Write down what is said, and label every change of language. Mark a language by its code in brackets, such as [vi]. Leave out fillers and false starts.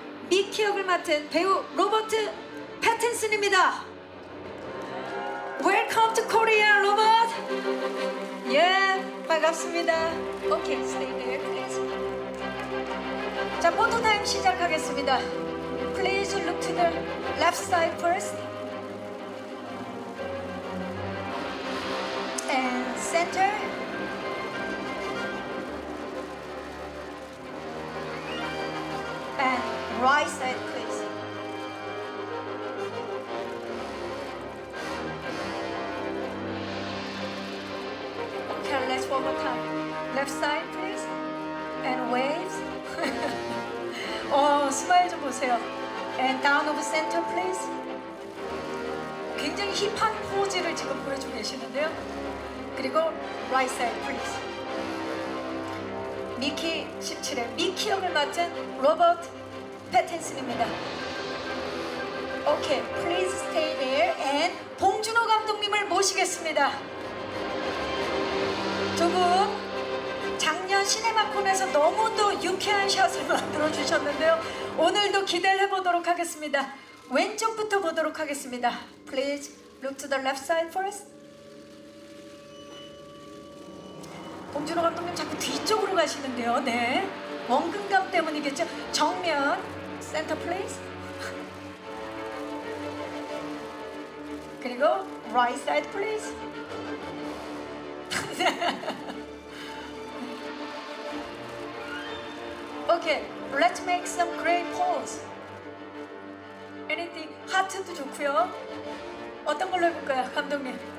[ko] 미키 역을 맡은 배우 로버트 패틴슨입니다. [en] Welcome to Korea, 로버트. [ko] 예, 반갑습니다. [en] 오케이, stay there, please. [ko] 자, 포토타임 시작하겠습니다. [en] Please look to the left side first. And center. And right side, please. Okay, let's one more time. Left side, please. And waves. [ko] 스마일 좀 보세요. [en] And down of center, please. [ko] 굉장히 힙한 포즈를 지금 보여주고 계시는데요. 그리고 [en] right side, please. [ko] 미키 17회 미키 역을 맡은 로버트 패틴슨입니다. [en] 오케이, please stay there. [ko] And 봉준호 감독님을 모시겠습니다. 두 분 작년 시네마콘에서 너무도 유쾌한 샷을 만들어 주셨는데요. 오늘도 기대를 해보도록 하겠습니다. 왼쪽부터 보도록 하겠습니다. [en] Please look to the left side first. [ko] 봉준호 감독님 자꾸 뒤쪽으로 가시는데요. 네, 원근감 때문이겠죠. 정면 센터 플레이스. 그리고 [en] right side please. Okay, let's make some great pose. [ko] Anything, 하트도 좋고요. 어떤 걸로 해볼까요, 감독님?